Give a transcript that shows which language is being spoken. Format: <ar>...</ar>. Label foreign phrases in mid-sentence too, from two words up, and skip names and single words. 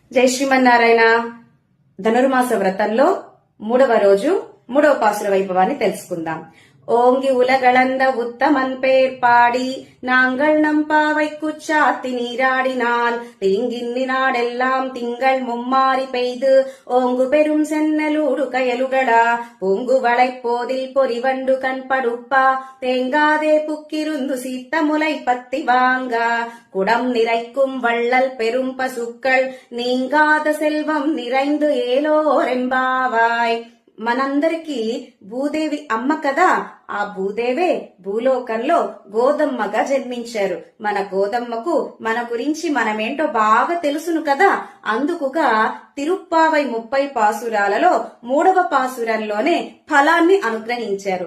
<te>జై శ్రీమన్నారాయణ. ధనుర్మాస వ్రతంలో 3వ రోజు 3వ పాసుర వైభవాన్ని తెలుసుకుందాం.</te> <ta>ஓங்கி உலகளந்த உத்தமன் பேர் பாடி நாங்கள் நம்பாவை குச்சாத்தி நீராடினால் தீங்கின்னி நாடெல்லாம் திங்கள் மும்மாறி பெய்து ஓங்கு பெரும் சென்னலூடு கயலுகளா பூங்கு வளைப்போதில் பொறிவண்டு கண்படுப்பா தேங்காதே புக்கிருந்து சீத்த முலை பத்தி வாங்கா குடம் நிறைக்கும் வள்ளல் பெரும் பசுக்கள் நீங்காத செல்వం நிறைந்து ఏలోరెంబావాయ్.</ta> <te>మనందరికీ భూదేవి అమ్మ కదా. ఆ భూదేవే భూలోకంలో గోదమ్మగా జన్మించారు. మన గోదమ్మకు మన గురించి మనమేంటో బాగా తెలుసును కదా. అందుకుగా తిరుప్పావై 30 పాసురాలలో 3వ పాసురంలోనే ఫలాన్ని అనుగ్రహించారు.</te>